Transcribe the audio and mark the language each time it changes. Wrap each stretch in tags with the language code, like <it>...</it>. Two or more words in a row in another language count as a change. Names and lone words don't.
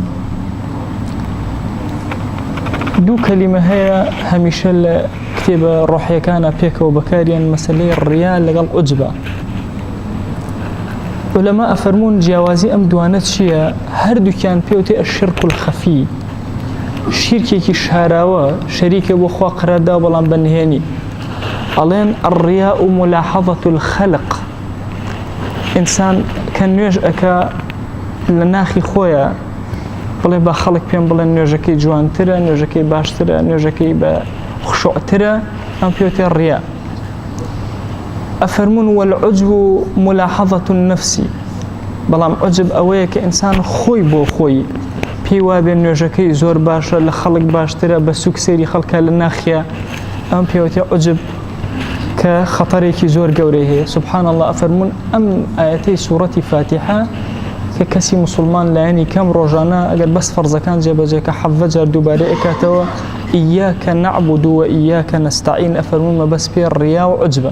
<ckb>دوو کەلیمە هەیە هەمیشە لە کتێبە ڕۆحیەکانە پێکەوە بەکاریان، مەسەلەی ڕیا لەگەڵ عوجبە. عولەما ئەفەرمون جیاوازی ئەم دوانە چییە؟ هەردووکیان پێوتێ</ckb> <ar>الشرك الخەفی،</ar> <ckb>شیرکێکی شاراوە، شەریکە بۆ خوا قەراردا بەڵام بەنهێنی.</ckb> <ar>ئەڵێن الرياء ملاحظة الخلق،</ar> <ckb>ئینسان کە نوێژ ئەکا لە ناخی خۆیە بڵێ بە خەڵک پێم بڵێن نوێژەکەی جوانترە، نوێژەکەی باشترە، نوێژەکەی بە خشوعترە، ئەم پێوتێ ڕیا.</ckb> <ar>ئەفەرمون والعجب ملاحظة النفس،</ar> <ckb>بەڵام عجب ئەوەیە کە ئینسان خۆی بۆ خۆی پێی وابێ نوێژەکەی زۆر باشە، لە خەڵک باشترە، بە سوک سێری خەڵکە لە ناخیە، ئەم پێوتێ عجب کە خەتەرێکی زۆر گەورەی هەیە.</ckb> <ar>سبحان الله.</ar> <ckb>ئەفەرمون ئەم ئاەتەی سوورەتی فاتحە کە کەسی مسلمان لایەنی کەم ڕۆژانە ئەگەر بەس فەرزەکان جێبەجێ کە حەڤە جار دووبارە ئەکاتەوە</ckb> <ar>ئیاکە نەعبود و ئیاکە نەستەعین،</ar> <ckb>ئەفەرمون مەبەست پێ ڕیا و عوجبە.</ckb>